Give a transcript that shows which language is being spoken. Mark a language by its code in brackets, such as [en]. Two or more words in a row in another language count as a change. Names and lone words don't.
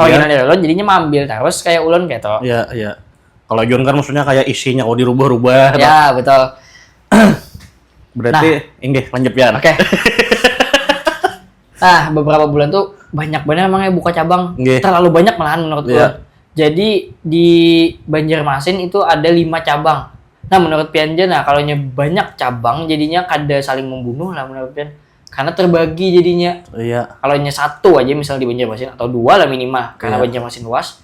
[bjn] Original dari ulun, jadinya mambil terus kayak ulun kayak tuh. [id] Iya. Kalau John kan maksudnya kayak isinya dirubah-rubah. Ya, betul. [bjn] Berarti inggih lanjut ya. [id] Oke. Nah, beberapa bulan tuh banyak banget emangnya buka cabang. Terlalu banyak malahan menurut ulun. Jadi di Banjarmasin itu ada 5 cabang. Nah, menurut Pian kalau banyak cabang jadinya kada saling membunuh lah menurut Pian. Karena terbagi jadinya. Kalau satu aja misal di Banjarmasin atau 2 lah minimal karena Banjarmasin luas.